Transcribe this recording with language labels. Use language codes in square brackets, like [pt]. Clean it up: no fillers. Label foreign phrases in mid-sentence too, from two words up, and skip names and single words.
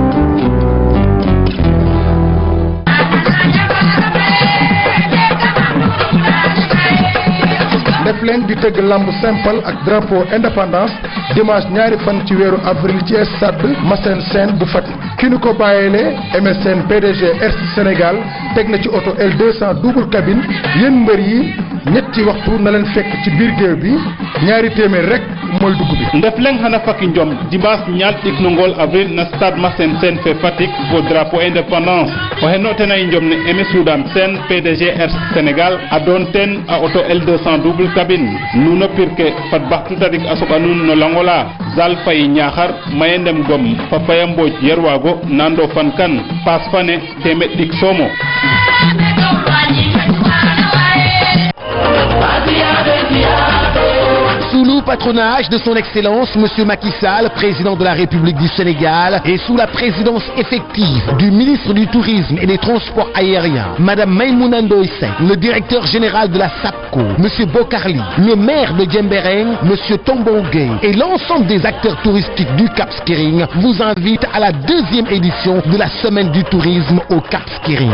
[wo] def leen di tëgg lamb simple ak [fr] drapeau indépendance [wo] dimanche ñaari fan ci weeru avril ci stade Massène Sène bu Fatick ki ñu ko bàyyeele MSN PDG Air Sénégal teg na ci oto L200 [fr] double cabine [wo] yéen mbër yi ñetti waxtu na leen fekk ci biir géew bi ñaari téeméer rek mooy dugg bi [srr] ndef leng xana fakki njom dimanche ñaar ɗik no ngol avril na stade Massène Sène fe Fatick fo [fr] drapeau indépendance [srr] oxe notena i njom ne Aimé Soudane Sène PDG Air Sénégal a doon ten a auto L200 [fr] double cabine [srr] nuno pirke fat baxtu tadik a soɓa nuun no langola Zal Faye Ñaxar maye ndem gom fa Faya Mbodj yerwago nando fan kan paas fane temeɗ ɗik soomo [fr] Sulu patronage de son Excellence Monsieur Macky Sall, président de la République du Sénégal, et sous la présidence effective du ministre du Tourisme et des Transports aériens, Madame Maïmouna Ndoye Seck, le directeur général de la SAPCO, Monsieur Bokarli, le maire de Djembéreng, Monsieur Tombong Gueye, et l'ensemble des acteurs touristiques du Cap Skirring vous invitent à la deuxième édition de la Semaine du tourisme au Cap Skirring.